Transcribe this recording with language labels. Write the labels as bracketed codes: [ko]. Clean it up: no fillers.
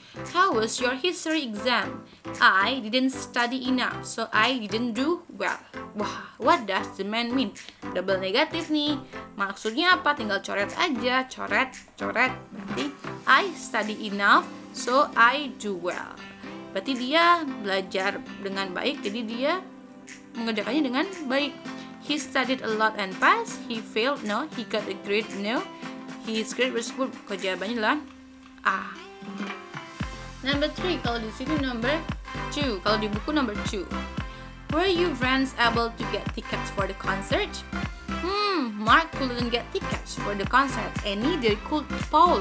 [en] How was your history exam? I didn't study enough, so I didn't do well. Wah, what does the man mean? [id] Double negatif nih. Maksudnya apa? Tinggal coret aja, coret. Berarti [en] I study enough, so I do well. [id] Berarti dia belajar dengan baik, jadi dia mengerjakannya dengan baik. [en] He studied a lot and passed. He failed, no. He got a grade, no. His grade was good. [id] Jawabannya adalah A. Number 3, kalau di sini number 2. Kalau di buku number 2. [en] Were you friends able to get tickets for the concert? Mark couldn't get tickets for the concert, and neither could Paul.